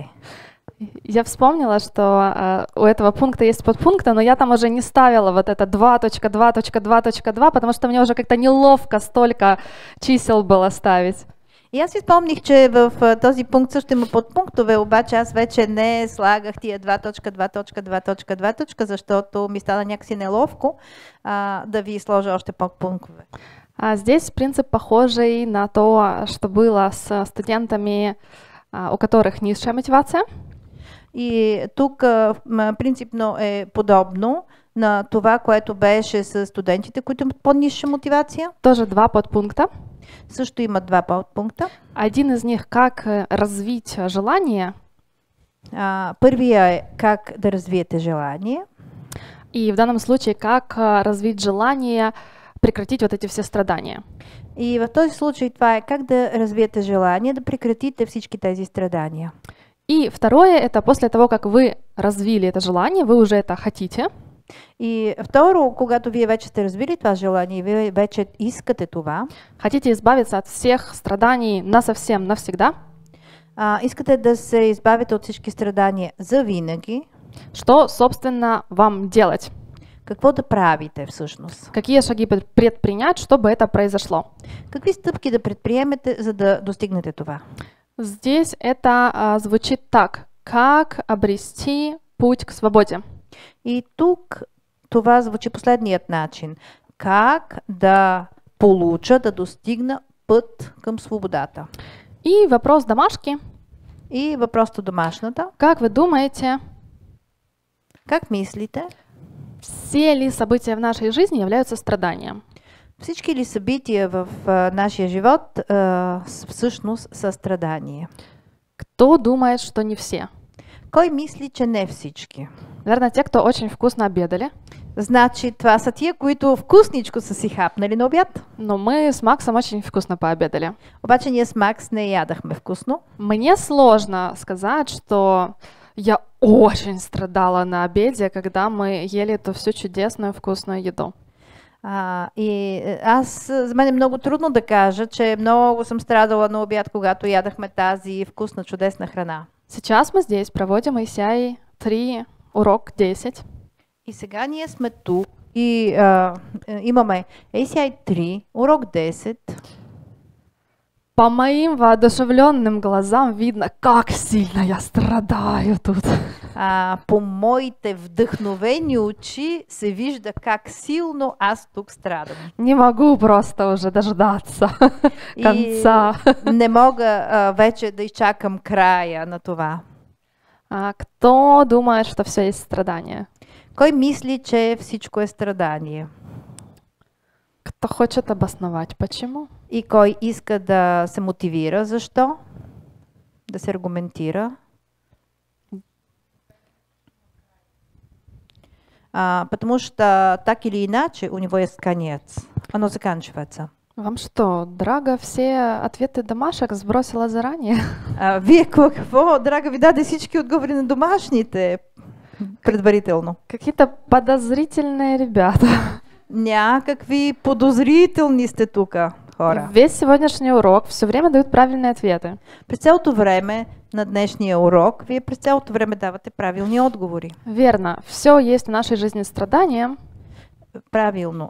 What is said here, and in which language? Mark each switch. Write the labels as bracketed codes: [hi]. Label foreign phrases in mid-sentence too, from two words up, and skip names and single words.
[ru] Я вспомнила, что у этого пункта есть подпункты, но я там уже не ставила вот это 2.2.2.2, потому что мне уже как-то неловко столько чисел было ставить. [bg] И аз си спомних, че в този пункт също има подпунктове, обаче аз вече не слагах тия 2.2.2.2, защото ми стана някакси неловко да ви сложа още подпунктове. [ru] Здесь принцип похожий на то, что было с студентами, у которых низшая мотивация. [bg] И тук принципно е подобно на това, което беше с студентите, които имат по-ниша мотивация. [ru] Тоже два подпункта. [bg] Също има два подпункта. [ru] Один из них как развить желание. [bg] Първия е как да развиете желание. [ru] И в данном случае как развить желание прекратить вот эти все страдания. [bg] И в този случай това е как да развиете желание да прекратите всички тези страдания. [ru] И второе, это после того, как вы развили это желание, вы уже это хотите. [bg] И второ, когато вие вече сте развили това желание, вие вече искате това. [ru] Хотите избавиться от всех страданий насовсем, навсегда. [bg] Искате да се избавите от всички страдания за винаги. [ru] Что, собственно, вам делать? [bg] Какво да правите всъщност? [ru] Какие шаги предпринять, чтобы это произошло? [bg] Какви стъпки да предприемете, за да достигнете това? [ru] Здесь это звучит так. Как обрести путь к свободе? [bg] И тук това звучи последният начин. Как да получа, да достигна път към свободата? [ru] И вопрос домашки. [bg] И въпрос до домашната. [ru] Как вы думаете? [bg] Как мислите? [ru] Все ли события в нашей жизни являются страданием? [bg] Всички ли събития в нашия живот всъщност са страдание? [ru] Кто думает, что не все? [bg] Кой мисли, че не всички? [ru] Наверное, те, кто очень вкусно обедали. [bg] Значи, това са тия, които вкусничко са си хапнали на обяд. [ru] Но мы с Максом очень вкусно пообедали. [bg] Обаче ние с Макс не ядахме вкусно. [ru] Мне сложно сказать, что я очень страдала на обеде, когда мы ели эту всю чудесную вкусную еду. [bg] И аз, за мен е много трудно да кажа, че много съм страдала на обяд, когато ядахме тази вкусна, чудесна храна. [ru] Сейчас мы здесь проводим ACI 3, урок 10. [bg] И сега ние сме тук и имаме ACI 3, урок 10. [ru] По моим воодушевленным глазам видно, как сильно я страдаю тут. [bg] По моите вдъхновени очи се вижда как силно аз тук страдам. [ru] Не могу просто уже дождаться [bg] И [ru] конца. [bg] не мога вече да изчакам края на това. [ru] Кто думает, что все есть страдание? [bg] Кой мисли, че всичко е страдание? [ru] Кто хочет обосновать, почему? [bg] И кой иска да се мотивира, защо? Да се аргументира? [ru] Потому что так или иначе у него есть конец. Оно заканчивается. Вам что, Драга все ответы домашек сбросила заранее? [bg] Вие какво, драга, ви даде всички отговори на домашните предварително? [ru] Какие-то подозрительные ребята. [bg] Някакви подозрителни сте тук, хора. [ru] Весь сегодняшний урок все время дают правильные ответы. [bg] През цялото време на днешния урок, вие през цялото време давате правилни отговори. [ru] Верно, все есть в нашей жизни страдания. [bg] Правилно.